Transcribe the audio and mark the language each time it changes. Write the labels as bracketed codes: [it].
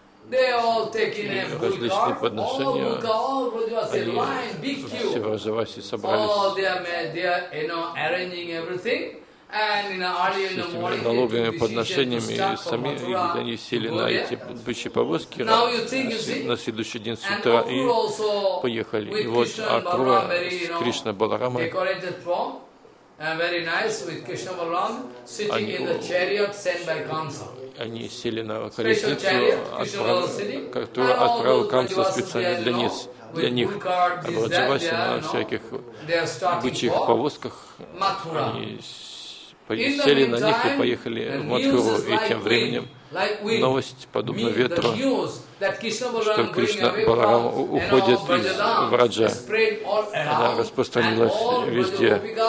[ru] Различные подношения, они все в Раджавасе собрались. С этими налогами, подношениями, и сами они сели на эти бычьи повозки на следующий день с утра и поехали. И вот Акура с Кришной Баларамой [en] very nice with Krishna Balaram sitting in the chariot sent by Kamsa. [ru] Они сели на колесницу, которую отправил Камса специально для них. А Браджаваси на всяких бычьих повозках, они сели на них и поехали в Матхуру. И тем временем новость, подобно ветру, что Кришна Баларам уходит из Враджа, она распространилась везде.